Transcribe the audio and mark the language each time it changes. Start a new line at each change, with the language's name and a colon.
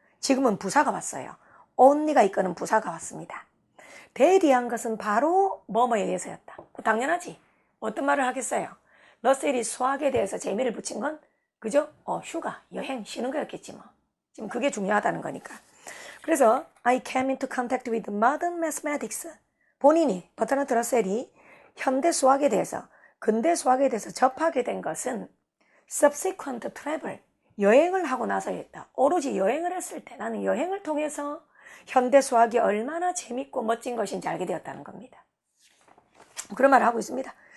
Korean: 지금은 부사가 왔어요. only가 이끄는 부사가 왔습니다. 대리한 것은 바로 뭐뭐에 의해서였다. 당연하지. 어떤 말을 하겠어요? 러셀이 수학에 대해서 재미를 붙인 건 그죠? 휴가, 여행, 쉬는 거였겠지 뭐. 지금 그게 중요하다는 거니까.
English: 그래서 I came into contact with modern mathematics.
Korean: 본인이 버트란트 러셀이 현대 수학에 대해서, 근대 수학에 대해서 접하게 된 것은
English: subsequent travel,
Korean: 여행을 하고 나서였다. 오로지 여행을 했을 때 나는 여행을 통해서 현대 수학이 얼마나 재밌고 멋진 것인지 알게 되었다는 겁니다. 그런 말을 하고 있습니다.